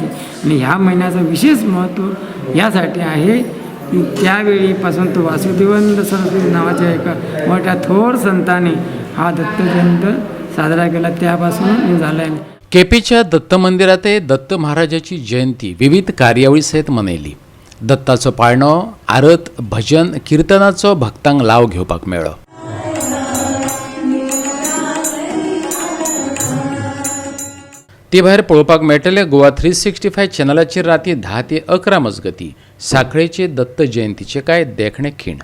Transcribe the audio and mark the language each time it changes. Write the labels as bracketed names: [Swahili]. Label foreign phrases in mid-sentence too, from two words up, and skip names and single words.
[Marathi] आणि ह्या महिन्याचं विशेष महत्त्व यासाठी आहे की त्यावेळीपासून तो वासुदेवानंद सरस्वती नावाच्या एका मोठ्या थोर संतांनी हा दत्त जयंती साजरा केला, त्यापासून झाला आहे. [Konkani] केपेच्या दत्त मंदिरात दत्त महाराजाची जयंती विविध कार्यावळी सहित मनयली. दत्ताचो पाळणो, आरत, भजन, कीर्तनाचो भक्तांक लाव घेवपाक मेळ्ळो. ते भायर पळोवपाक मेळटले गोवा 365 चॅनलाचेर राती 10 ते 11 मजगती साखळेचे दत्त जयंतीचे काय देखणे खीण.